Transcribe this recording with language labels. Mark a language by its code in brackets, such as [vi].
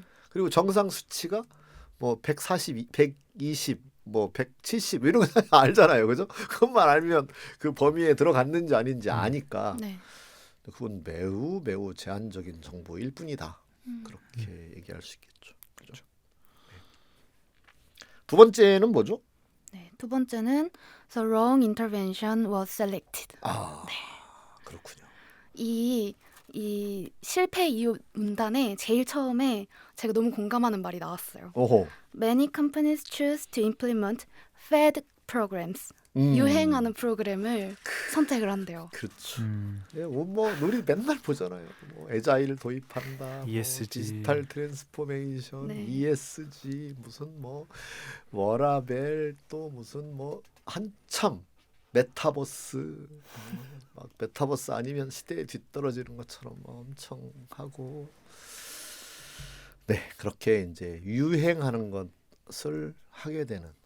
[ko] 그리고 정상 수치가 뭐 140, 120, 뭐 170 이런 거 알잖아요. 그죠? 그것만 알면 그 범위에 들어갔는지 아닌지 아니까. 네. 그건 매우 매우 제한적인 정보일 뿐이다. 그렇게 얘기할 수 있겠죠. 그렇죠? 네. 두 번째는 뭐죠? 네. 두 번째는 [en] The wrong intervention was selected. [ko] 아, 그렇군요. 이 이 실패 이유 문단에 제일 처음에 제가 너무 공감하는 말이 나왔어요. 오호. [en] Many companies choose to implement fad programs. [ko] 유행하는 프로그램을 선택을 한대요. 그렇죠. 음. 예, 뭐 우리 맨날 보잖아요. 뭐 애자일 도입한다, ESG. 뭐 디지털 트랜스포메이션, 네. ESG 무슨 뭐 워라벨 또 무슨 뭐 한참 메타버스 막 메타버스 아니면 시대에 뒤떨어지는 것처럼 엄청 하고 네 그렇게 이제 유행하는 것을 하게 되는.